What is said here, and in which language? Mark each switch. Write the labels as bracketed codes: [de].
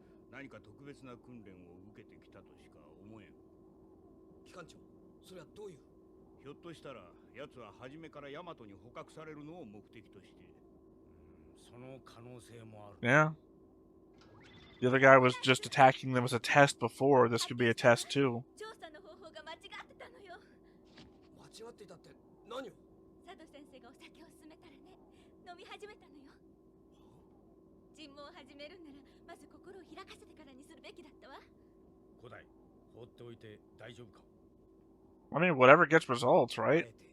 [ja] 何か特別な訓練を受けてきたとしか思えん。機関長、それはどういう？ひょっとしたら奴は初めからヤマトに捕獲されるのを目的として、その可能性もある。 [en] Yeah. The other guy was just attacking them as a test before. This could be a test too. [ja] 調査の方法が間違ってたのよ。間違ってたって何を？佐渡先生がお酒を勧めたらね、飲み始めたのよ。尋問を始めるなら。まず心を開かせてからにするべきだったわ。古代、放っておいて大丈夫か? [en] I mean, whatever gets results, right?